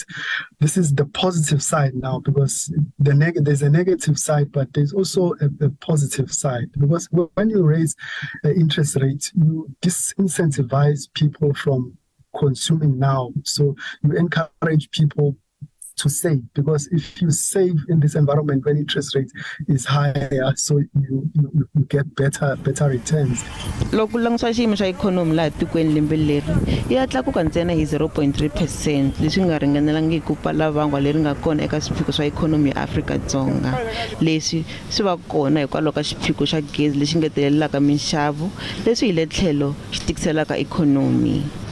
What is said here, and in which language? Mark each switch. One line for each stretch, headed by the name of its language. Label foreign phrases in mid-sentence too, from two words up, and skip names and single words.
English: This is the positive side now, because there's a negative side, but there's also a positive side, because when you raise interest rates, you disincentivize people from consuming now. So you encourage people to save, because if you save in this environment when interest rate is higher, so you get better returns.
Tsonga: Loko langutisa xiyimo xa ikhonomi laha tikweni lembe leri ya tlakuka ntsena hi 0.3%, leswi nga ringanelangi ku pfala vangwa leri nga kona eka swiphiqo swa ikhonomi ya Afrika-Dzonga. Leswi swi va kona hikwalaho ka xiphiqo xa gezi lexi ngetelelaka minxavo, leswi hi le tlhelo xi tikiselaka ikhonomi.